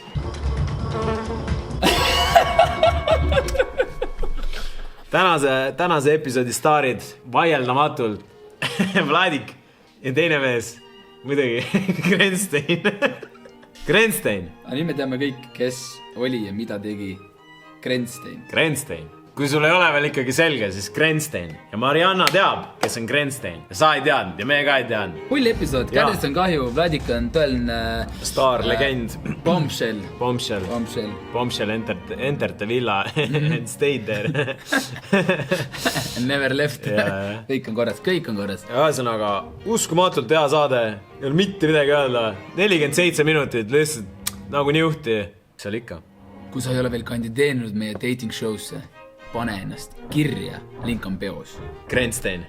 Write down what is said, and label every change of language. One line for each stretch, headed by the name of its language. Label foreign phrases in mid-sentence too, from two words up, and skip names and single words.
Estonian: Tänase episoodi staarid vaieldamatult Vladik ja teine mees muidugi Grenstein. Nüüd me teame kõik, kes oli ja mida tegi Grenstein. Kui sul ei ole veel ikkagi selge, siis Grenstein. Ja Marianna teab, kes on Grenstein. Ja sa ei teadnud ja meie ka ei teadnud. Hull episood, Kärdist on kahju, Vladik on tõeline
English: Star, legend. Bombshell. Enter the villa and stayed there. Never left.
Estonian: Kõik on korras. Ühesõnaga, uskumatult hea saade. Ei ole mitte midagi öelda. 47 minutit, lihtsalt nagu niuhti. Seal ikka. Kui sa ei ole veel kandideerinud meie
English: dating show'sse,
Estonian: pane ennast kirja, link on peos. Grenstein.